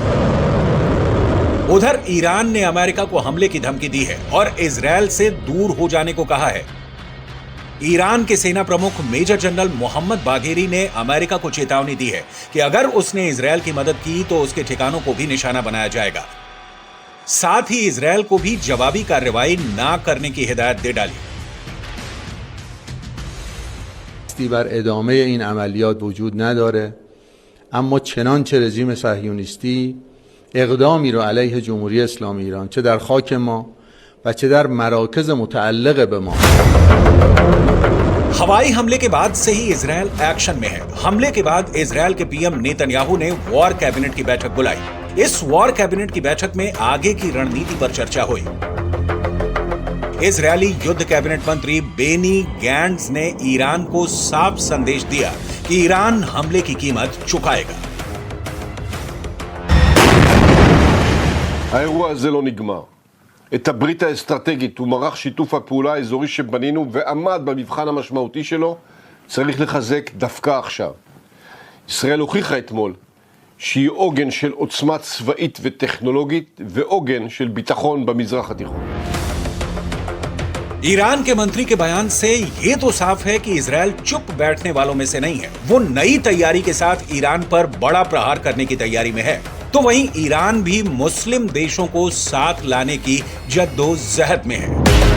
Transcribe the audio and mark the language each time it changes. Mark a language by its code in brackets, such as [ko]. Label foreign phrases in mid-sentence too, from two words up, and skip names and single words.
[hi] उधर ईरान ने अमेरिका को हमले की धमकी दी है और इजरायल से दूर हो जाने को कहा है। ईरान के सेना प्रमुख मेजर जनरल मोहम्मद बाघेरी ने अमेरिका को चेतावनी दी है कि अगर उसने इजरायल की मदद की तो उसके ठिकानों को भी निशाना बनाया जाएगा। साथ ही इजरायल को भी जवाबी कार्रवाई ना करने की हिदायत दे डाली। [fa] بر ادامه این عملیات وجود نداره، اما چنانچه رژیم صهیونیستی اقدامی رو علیه جمهوری اسلامی ایران چه در خاک ما و چه در مراکز متعلق به ما [hi] हवाई हमले के बाद से ही इजरायल एक्शन में है। हमले के बाद इजरायल के पीएम नेतन्याहू ने [en] war cabinet [hi] की बैठक बुलाई। इस [en] war cabinet [hi] की बैठक में आगे की रणनीति पर चर्चा हुई। इजरायली युद्ध कैबिनेट मंत्री बेनी गैंट्स ने ईरान को साफ संदेश दिया कि ईरान हमले की कीमत चुकाएगा। [he] האירוע הזה לא נגמר. את הברית האסטרטגית ומערך שיתוף הפעולה האזורי שבנינו ועמד במבחן המשמעותי שלו צריך לחזק דווקא עכשיו. ישראל הוכיחה אתמול שהיא עוגן של עוצמה צבאית וטכנולוגית ועוגן של ביטחון במזרח התיכון. [hi] ईरान के मंत्री के बयान से ये तो साफ है कि इजरायल चुप बैठने वालों में से नहीं है। वो नई तैयारी के साथ ईरान पर बड़ा प्रहार करने की तैयारी में है। तो वहीं ईरान भी मुस्लिम देशों को साथ लाने की जद्दोजहद में है।